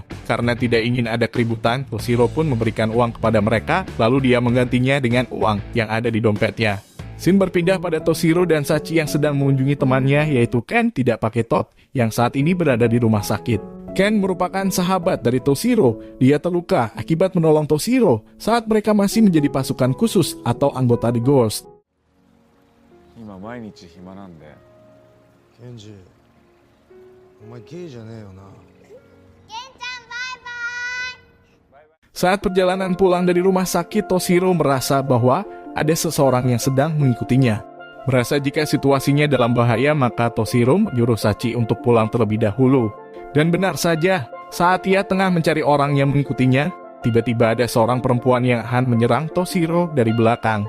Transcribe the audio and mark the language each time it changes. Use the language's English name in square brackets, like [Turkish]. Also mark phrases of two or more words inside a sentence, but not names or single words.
[Indonesian] Karena tidak ingin ada keributan, Toshiro pun memberikan uang kepada mereka, lalu dia menggantinya dengan uang yang ada di dompetnya. Scene berpindah pada Toshiro dan Sachi yang sedang mengunjungi temannya, yaitu Ken tidak pakai tot, yang saat ini berada di rumah sakit. Ken merupakan sahabat dari Toshiro. Dia terluka akibat menolong Toshiro saat mereka masih menjadi pasukan khusus atau anggota The Ghost. [Japanese] 今毎日暇なんで。ケンジ、お前ゲイじゃねえよな。 [Indonesian] Saat perjalanan pulang dari rumah sakit, Toshiro merasa bahwa ada seseorang yang sedang mengikutinya. Merasa jika situasinya dalam bahaya, maka Toshiro menyuruh Sachi untuk pulang terlebih dahulu. Dan benar saja, saat ia tengah mencari orang yang mengikutinya, tiba-tiba ada seorang perempuan yang akan menyerang Toshiro dari belakang.